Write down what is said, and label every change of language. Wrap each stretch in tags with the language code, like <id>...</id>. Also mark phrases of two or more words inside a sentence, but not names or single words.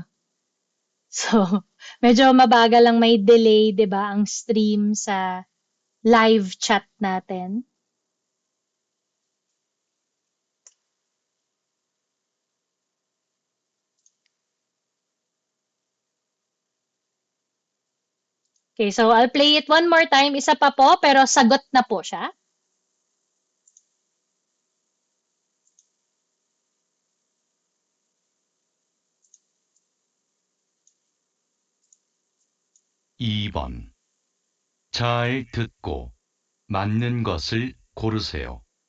<tl>So, medyo mabagal lang may delay, 'di ba, ang stream sa</tl> <en>live chat</en> <tl>natin.</tl> <en>Okay, so I'll play it one more time.</en> <tl>Isa pa po, pero sagot na po siya.</tl> <ko>(2번) 잘 듣고 맞는 것을 고르세요.</ko>